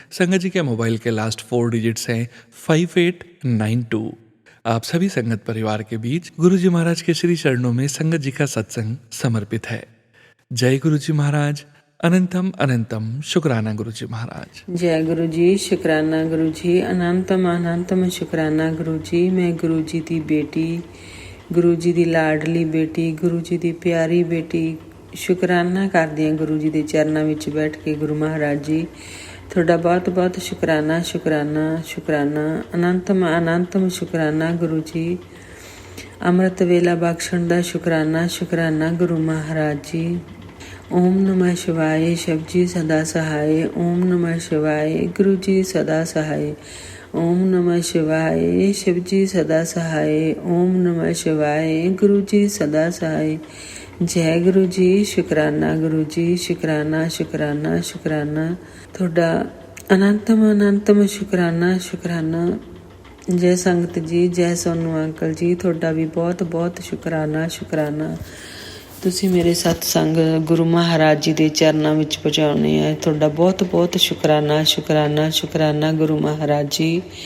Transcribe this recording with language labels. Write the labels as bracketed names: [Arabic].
[Hindi] संगत जी के मोबाइल के लास्ट 4 डिजिट्स हैं 5892। आप सभी संगत परिवार के बीच गुरु जी महाराज के श्री चरणों में संगत जी का सत्संग समर्पित है। जय गुरु जी महाराज। अनंतम अनंतम शुक्राना गुरु जी महाराज। जय गुरु जी, शुक्राना गुरु जी। अनंतम अनंतम शुक्राना गुरु जी। [Punjabi] मैं गुरु जी दी बेटी, गुरु जी ਦੀ ਲਾਡਲੀ ਬੇਟੀ, ਗੁਰੂ ਜੀ ਦੀ ਪਿਆਰੀ ਬੇਟੀ, ਸ਼ੁਕਰਾਨਾ ਕਰਦੀ ਹਾਂ ਗੁਰੂ ਜੀ ਦੇ ਚਰਨਾਂ ਵਿੱਚ ਬੈਠ ਕੇ। ਗੁਰੂ ਮਹਾਰਾਜ ਜੀ ਤੁਹਾਡਾ ਬਹੁਤ ਬਹੁਤ ਸ਼ੁਕਰਾਨਾ ਸ਼ੁਕਰਾਨਾ ਸ਼ੁਕਰਾਨਾ। ਅਨੰਤਮ ਅਨੰਤਮ ਸ਼ੁਕਰਾਨਾ ਗੁਰੂ ਜੀ। ਅੰਮ੍ਰਿਤ ਵੇਲਾ ਬਖਸ਼ਣ ਦਾ ਸ਼ੁਕਰਾਨਾ ਸ਼ੁਕਰਾਨਾ ਗੁਰੂ ਮਹਾਰਾਜ ਜੀ। [Hindi] ओम नमः शिवाय, शिव जी सदा सहाय। ओम नमः शिवाय, गुरु जी सदा सहाय। ओम नमः शिवाय, शिव जी सदा सहाय। ओम नमः शिवाय, गुरु जी सदा सहाय। जय गुरु जी, शुकराना गुरु जी, शुकराना शुकराना शुकराना। [Punjabi] ਤੁਹਾਡਾ ਅਨੰਤਮ ਅਨੰਤਮ ਸ਼ੁਕਰਾਨਾ ਸ਼ੁਕਰਾਨਾ। ਜੈ ਸੰਗਤ ਜੀ, ਜੈ ਸੋਨੂ ਅੰਕਲ ਜੀ, ਤੁਹਾਡਾ ਵੀ ਬਹੁਤ ਬਹੁਤ ਸ਼ੁਕਰਾਨਾ ਸ਼ੁਕਰਾਨਾ। ਤੁਸੀਂ ਮੇਰੇ ਸਤਸੰਗ ਗੁਰੂ ਮਹਾਰਾਜ ਜੀ ਦੇ ਚਰਨਾਂ ਵਿੱਚ ਪਹੁੰਚਾਉਣੇ ਆ। ਤੁਹਾਡਾ ਬਹੁਤ ਬਹੁਤ ਸ਼ੁਕਰਾਨਾ ਸ਼ੁਕਰਾਨਾ ਸ਼ੁਕਰਾਨਾ ਗੁਰੂ ਮਹਾਰਾਜ ਜੀ।